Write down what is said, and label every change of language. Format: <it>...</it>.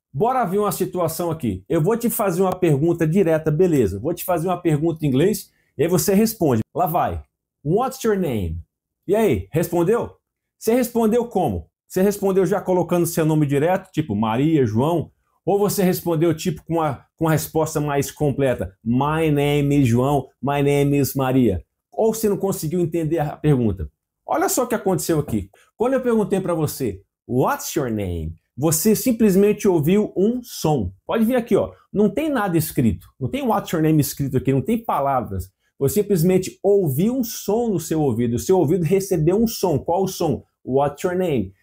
<pt>Bora ver uma situação aqui. Eu vou te fazer uma pergunta direta, beleza. Vou te fazer uma pergunta em inglês e aí você responde. Lá vai.</pt> <en>What's your name?</en> <pt>E aí, respondeu? Você respondeu como? Você respondeu já colocando seu nome direto, tipo Maria, João? Ou você respondeu tipo com a resposta mais completa?</pt> <en>My name is João, my name is Maria.</en> <pt>Ou você não conseguiu entender a pergunta? Olha só o que aconteceu aqui. Quando eu perguntei para você,</pt> <en>What's your name?</en> <pt>Você simplesmente ouviu um som. Pode vir aqui, ó. Não tem nada escrito. Não tem</pt> <en>What's your name</en> <pt>escrito aqui, não tem palavras. Você simplesmente ouviu um som no seu ouvido. O seu ouvido recebeu um som. Qual o som?</pt> <en>What's your name?</en>